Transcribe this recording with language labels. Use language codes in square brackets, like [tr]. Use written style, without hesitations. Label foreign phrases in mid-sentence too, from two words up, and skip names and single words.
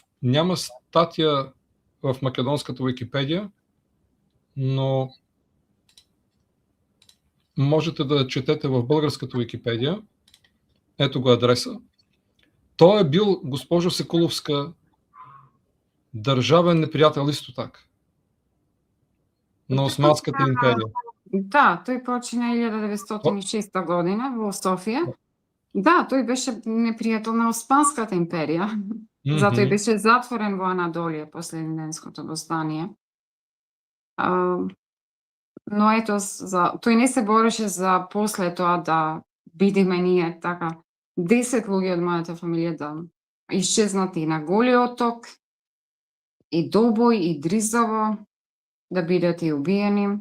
[bg] Няма статия в македонската Уикипедия, но можете да четете в българската Уикипедия. Ето го адреса. Той е бил, госпожо Секуловска, държавен неприятел [mk] исто така [bg] на Османската империя. [mk] Да, тој почина 1906 година во Софија. Да, тој беше непријател на Османската империја. Затоа и беше затворен во Анадолија после Илинденското востание. Но ето, тој не се бореше за после тоа да бидеме ние така 10 луѓе од мојата фамилија да исчезнат и на Голиот оток, и Добој, и Дризово, да бидат и убиени.